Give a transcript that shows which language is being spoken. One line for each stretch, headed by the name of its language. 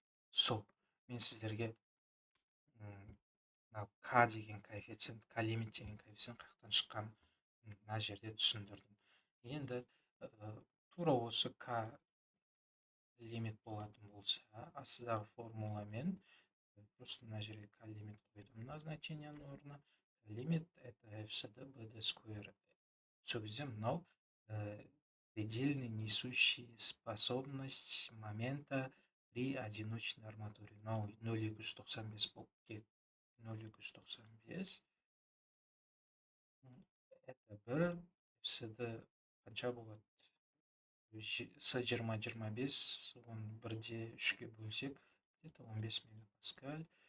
Kazakh: Сол, мен сіздерге мынау к деген коэффициент, к-лимит деген коэффициент қаяқтан шыққан мына жерде түсіндірдім. Енді тура осы к-лимит болатын болса, астыдағы формуламен просто мына жерге к-лимит қойдым мына значенияның орнына.
Russian: Лимит это fcd bd square.
Kazakh: Сол кезде мынау
Russian: предельный несущий способность момента при одиночной арматуре.
Kazakh: Мынау 0,295 болып кетті. 0,295 это 1 fcd қанша болады? С 20-25 оны 1/3-ке бөлсек, где-то 15 мегапаскаль.